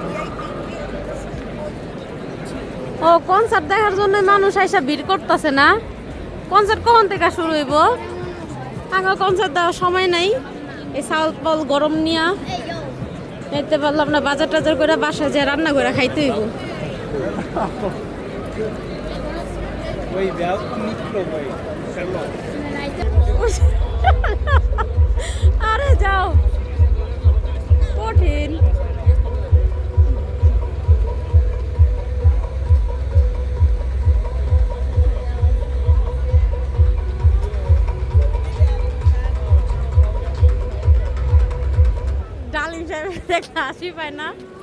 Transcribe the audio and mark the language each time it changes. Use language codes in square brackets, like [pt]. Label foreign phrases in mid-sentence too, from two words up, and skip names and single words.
[bn] ও কনসার্ট দেখার জন্য মানুষ আইসা ভিড় করতেছে না? কনসার্ট কখন থেকে শুরু হইব? আগে কনসার্ট দেওয়ার সময় নাই। এই চাউল পাল গরম নিয়া এই ইয়ো খাইতে পারলাম না, বাজার টাজার করে বাসায় যে রান্না করে খাইতে হইব। [es] Güey, ve a un micro, güey. Hacerlo. [bn] আরে যাও, কঠিন। ডালিম সাহেব দেখলে হাসি পায় না?